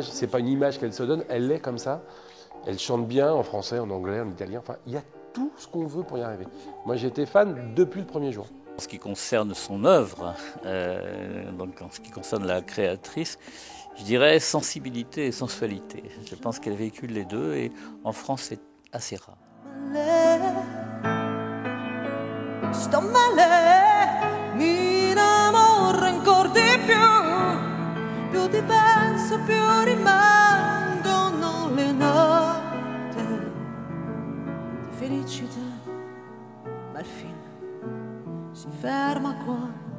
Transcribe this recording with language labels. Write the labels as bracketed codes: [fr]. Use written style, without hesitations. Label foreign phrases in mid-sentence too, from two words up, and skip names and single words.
[fr] C'est pas une image qu'elle se donne, elle est comme ça. Elle chante bien en français, en anglais, en italien. Enfin, il y a tout ce qu'on veut pour y arriver. Moi, j'étais fan depuis le premier jour. En ce qui concerne son œuvre, donc en ce qui concerne la créatrice, je dirais sensibilité et sensualité. Je pense qu'elle véhicule les deux et en France, c'est assez rare. [it] Sto male, mi innamoro ancora di più ti penso più rimangono le notte di felicità, ma il film si ferma qua